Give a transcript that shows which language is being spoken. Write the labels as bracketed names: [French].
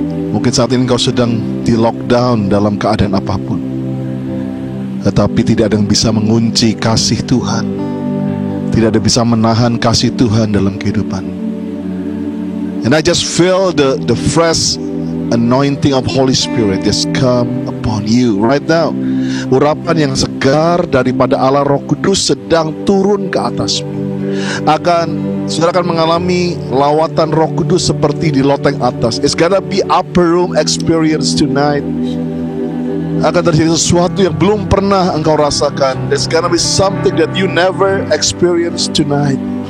[Indonesian] Mungkin saat ini kau sedang di lockdown dalam keadaan apapun, tetapi tidak ada yang bisa mengunci kasih Tuhan. Tidak ada yang bisa menahan kasih Tuhan dalam kehidupan. [English] And I just feel the fresh anointing of Holy Spirit just come upon you right now. [Indonesian] Urapan yang segar daripada Allah Roh Kudus sedang turun ke atasmu. Saudara akan mengalami lawatan Roh Kudus seperti di loteng atas. [English] It's gonna be upper room experience tonight. [Indonesian] Akan terjadi sesuatu yang belum pernah engkau rasakan. [English] There's gonna be something that you never experienced tonight.